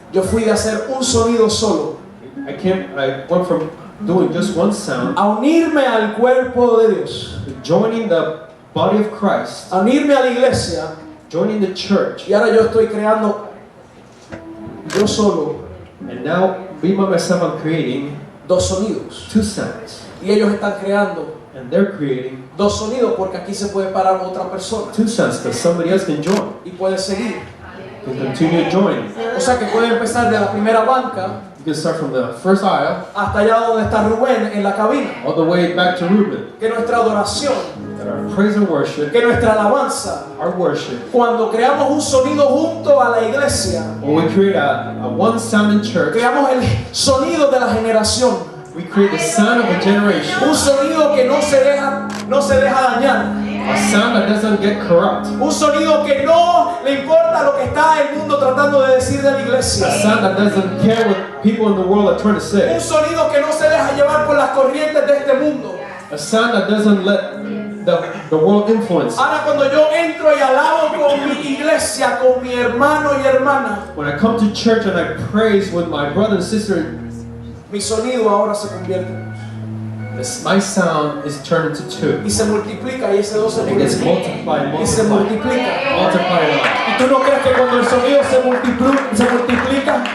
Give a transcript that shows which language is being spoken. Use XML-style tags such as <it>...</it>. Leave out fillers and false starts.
<es>Yo fui de hacer un sonido solo</es> <en>I went from doing just one sound</en> <es>a unirme al cuerpo de Dios,</es> <en>to joining the body of Christ,</en> <es>a unirme a la iglesia,</es> <en>joining the church,</en> <es>y ahora yo estoy creando yo solo</es> <en>and now me by myself I'm creating</en> <es>dos sonidos.</es> <en>two sounds.</en> <es>Y ellos están creando</es> <en>And they're creating</en> <es>dos sonidos porque aquí se puede parar otra persona</es> <en>two sounds because somebody else can join,</en> <es>y puede seguir.</es> <en>can continue joining.</en> <es>O sea que puede empezar de la primera banca</es> <en>You can start from the first aisle</en> <es>hasta allá donde está Rubén en la cabina.</es> <en>all the way back to Reuben.</en> <es>Que nuestra adoración,</es> <en>That our praise and worship,</en> <es>que nuestra alabanza,</es> <en>our worship,</en> <es>cuando creamos un sonido junto a la iglesia,</es> <en>when we create a one sound in church,</en> <es>creamos el sonido de la generación.</es> <en>we create the sound of a generation.</en> <es>Un sonido que no se deja dañar.</es> <en>A sound that doesn't get corrupt.</en> <es>Un sonido que no le importa lo que está el mundo tratando de decir de la iglesia.</es> <en>A sound that doesn't care what people in the world are trying to say.</en> <es>Un sonido que no se deja llevar por las corrientes de este mundo.</es> <en>A sound that doesn't let the world influence.</en> <es>Ahora cuando yo entro y alabo con mi iglesia, con mi hermano y hermana,</es> <en>When I come to church and I praise with my brother and sister,</en> <es>mi sonido ahora se convierte en</es> <en>my sound is turned into two.</en> <es>y se multiplica y ese dos se</es> <en>It gets</en> <es>multiplica</es> <en>multiplied,</en> <es>y se multiplica.</es> <en>multiplied.</en> <es>¿Y tú no crees que cuando el sonido se multiplica,</es>